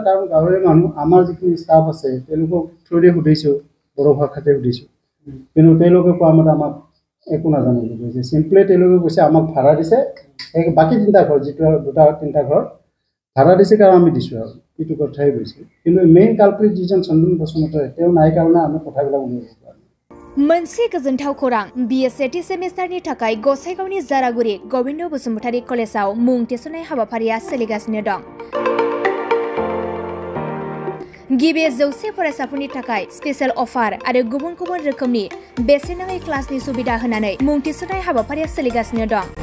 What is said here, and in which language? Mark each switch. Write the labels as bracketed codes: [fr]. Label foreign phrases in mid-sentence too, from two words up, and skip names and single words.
[as] কাৰণ গাঁৱৰে মানুহ, আমাৰ যিখিনি ষ্টাফ আছে তেওঁলোকক থ্ৰুদি সুধিছোঁ, বড়ো ভাষাতে সুধিছোঁ, কিন্তু তেওঁলোকে কোৱা মতে আমাক একো নাজানে বুলি কৈছে। চিম্পলি তেওঁলোকে কৈছে আমাক ভাড়া দিছে, বাকী 3টা ঘৰ, যিটো 2-3টা ঘৰ ভাড়া দিছে কাৰণ আমি দিছোঁ আৰু এইটো কথাই কৈছে। কিন্তু মেইন কালপ্ৰিট যিজন চন্দন বসুমতাৰী তেওঁ নাই কাৰণে আমি কথাবিলাক উলিয়াব পৰা নাই। [brx] मोनसे गोजोनथाव खौरां, BA सेथि सेमिस्टारनि थाखाय गसाइगावनि जारागुरि गबिन्द बसुमतारी कलेजाव मुं थिसननाय हाबाफारिया सोलिगासिनो दं। गिबि 100 फरायसाफोरनि थाखाय [en] special offer [brx] आरो गुबुन गुबुन रोखोमनि बेसेन नाङै क्लासनि सुबिदा होनानै मुं थिसननाय हाबाफारिया सोलिगासिनो दं।